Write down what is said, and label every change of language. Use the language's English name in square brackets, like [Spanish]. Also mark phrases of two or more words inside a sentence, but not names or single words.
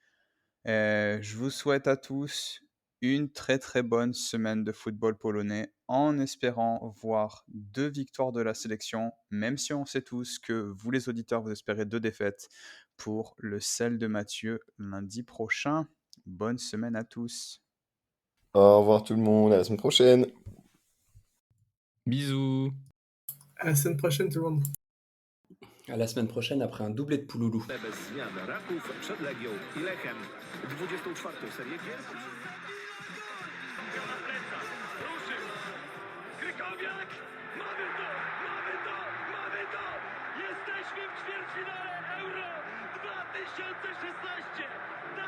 [French] Je vous souhaite à tous une très, très bonne semaine de football polonais en espérant voir 2 victoires de la sélection, même si on sait tous que vous les auditeurs, vous espérez 2 défaites pour le sel de Mathieu lundi prochain. Bonne semaine à tous. Au revoir tout le monde, à la semaine prochaine. Bisous. À la semaine prochaine tout le monde. À la semaine prochaine après un doublé de Pouloulou. [Polish] Bez zmian Raków przed Legią i Lechem. 24. serię gier. Krykowiak! Mamy to! Mamy to! Mamy to! Jesteśmy w ćwierćfinale Euro 2016!